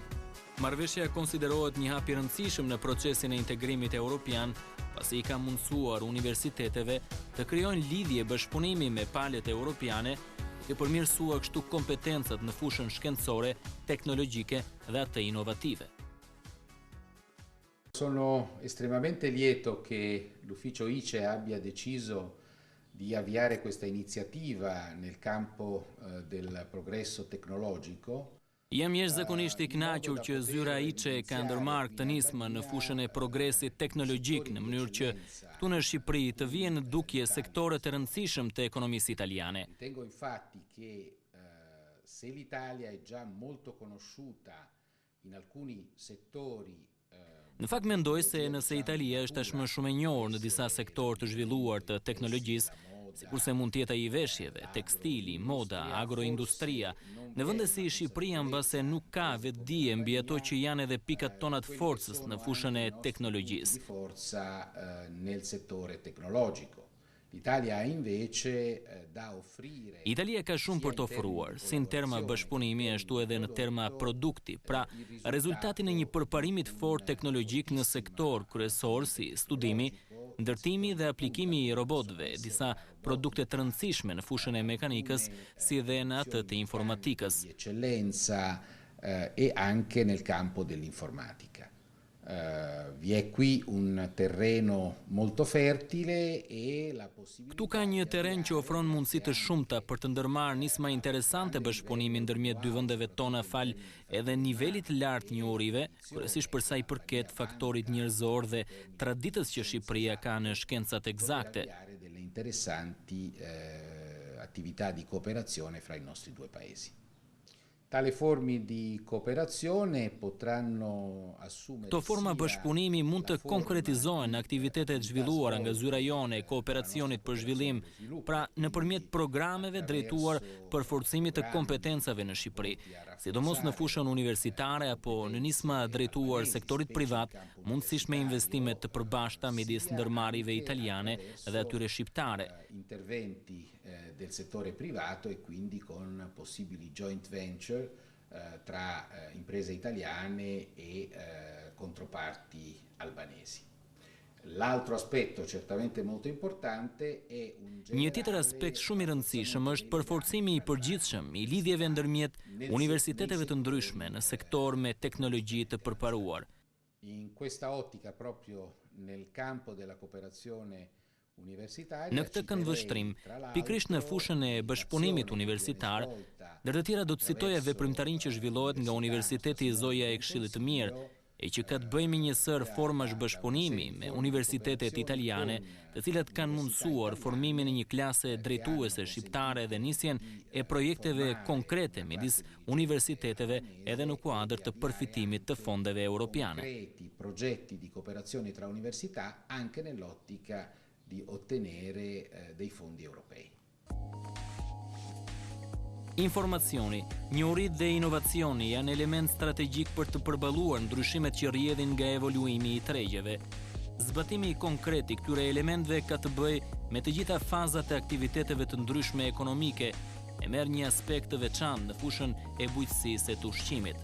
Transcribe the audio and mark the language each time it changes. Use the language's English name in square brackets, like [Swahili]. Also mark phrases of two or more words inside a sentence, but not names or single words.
[Albanian] Marrëveshja konsiderohet një hap i rëndësishëm në procesin e integrimit evropian, pasi i ka mundësuar universiteteve të krijojnë lidhje bashkëpunimi me palët europiane, duke përmirësuar kështu kompetencat në fushën shkencore, teknologjike dhe atë inovative. [Italian] Sono estremamente lieto che l'ufficio ICE abbia deciso di avviare questa iniziativa nel campo del progresso tecnologico. [Albanian] Jam jashtëzakonisht i kënaqur që zyra ICE ka ndërmarrë këtë nismë në fushën e progresit teknologjik në mënyrë që këtu në Shqipëri të vijnë në dukje sektorët e rëndësishëm të ekonomisë italiane. [Italian] Ritengo infatti che se l'Italia è già molto conosciuta in alcuni settori. [Albanian] Në fakt mendoj se nëse Italia është tashmë shumë e njohur në disa sektorë të zhvilluar të teknologjisë, sikurse mund të jetë ai i veshjeve, tekstili, moda, agroindustria, në vende si Shqipëria mbase nuk ka vetdije mbi ato që janë edhe pikat tona të forcës në fushën e teknologjisë. [Italian] Forza nel settore tecnologico. L'Italia ha invece da offrire. [Albanian] Italia ka shumë për të ofruar, si në terma bashkëpunimi ashtu edhe në terma produkti, pra rezultatin e një përparimi të fortë teknologjik në sektor kryesor si studimi, ndërtimi dhe aplikimi i robotëve, disa produkte të rëndësishme në fushën e mekanikës, si dhe në atë të informatikës. [Italian] Di eccellenza e anche nel campo dell'informatica. Vi è qui un terreno molto fertile e la possibilità. [Albanian] Këtu ka një terren që ofron mundësi të shumta për të ndërmarrë nisma interesante bashkëpunimi ndërmjet dy vendeve tona fal edhe nivelit lartë njohurive, kryesisht për sa i përket faktorit njerëzor dhe traditës që Shqipëria ka në shkencat eksakte. [Italian] Delle interessanti attività di cooperazione fra i nostri due paesi. Tale forme di cooperazione potranno assumere. [Albanian] Këto forma bashkëpunimi mund të konkretizohen në aktivitetet zhvilluara nga zyra jone e kooperacionit për zhvillim, pra nëpërmjet programeve drejtuar për forcimit të kompetencave në Shqipëri, sidomos në fushën universitare apo në nisma drejtuar sektorit privat, mundësisht me investime të përbashkëta midis ndërmarrjeve italiane dhe atyre shqiptare. [Italian] Interventi del settore privato e quindi con possibili [English] joint venture [Italian] tra imprese italiane e controparti albanesi. L'altro aspetto certamente molto importante è un [Albanian] Një tjetër aspekt shumë i rëndësishëm është përforcimi i përgjithshëm i lidhjeve ndërmjet universiteteve të ndryshme në sektor me teknologji të përparuar. [Italian] In questa ottica proprio nel campo della cooperazione universitaria. [Albanian] Në këtë këndvështrim, pikrisht në fushën e bashkëpunimit universitar, ndër të tjera do të citoja veprimtarinë që zhvillohet nga Universiteti Zoja e Këshillit të Mirë, e që ka të bëjë me një sër formash bashkëpunimi me universitetet italiane, të cilat kanë mundësuar formimin e një klase drejtuese shqiptare dhe nisjen e projekteve konkrete midis universiteteve edhe në kuadër të përfitimit të fondeve europiane. [Italian] Progetti di cooperazione tra università anche nell'ottica di ottenere dei fondi europei. [Albanian] Informacioni, njohuri dhe inovacioni janë element strategjik për të përballuar ndryshimet që rrjedhin nga evoluimi i tregjeve. Zbatimi konkret i këtyre elementëve ka të bëjë me të gjitha fazat e aktiviteteve të ndryshme ekonomike, e merr një aspekt të veçantë në fushën e bujqësisë e të ushqimit.